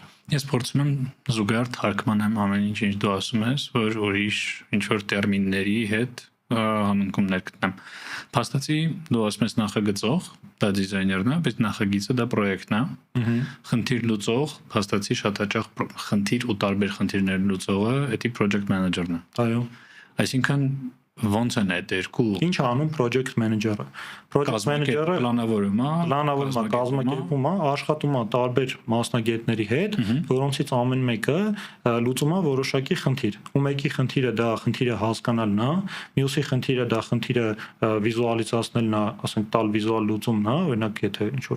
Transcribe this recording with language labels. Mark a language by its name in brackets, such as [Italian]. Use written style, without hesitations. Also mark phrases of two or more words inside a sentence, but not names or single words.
[Armenian] Ես փորձում եմ զուգահեռ թարգմանեմ ամեն ինչ դու ասում ես, որ ուրիշ ինչ որ տերմինների հետ համընկումներ գտնեմ։ Փաստացի դու ասում ես նախագծող, դա դիզայներն է, բայց նախագիծը դա պրոյեկտն է։ Խնդիր լուծող, փաստացի շատ հաճախ խնդիր ու տարբեր խնդիրներ լուծողը, դա [English] project manager- [Armenian] ն է։ Այո։ Այսինքն ոնց են այդ երկու ինչ անում [English] project manager- [Armenian] ը։ [English] Project manager- [Armenian] ը պլանավորում է, կազմակերպում է, աշխատում է տարբեր մասնագետների հետ, որոնցից ամեն մեկը լուծում է որոշակի խնդիր։ Ու մեկի խնդիրը դա խնդիրը հասկանալն է, մյուսի խնդիրը դա խնդիրը վիզուալիզացնելն է, ասենք տալ վիզուալ լուծումն է, օրինակ եթե ինչ որ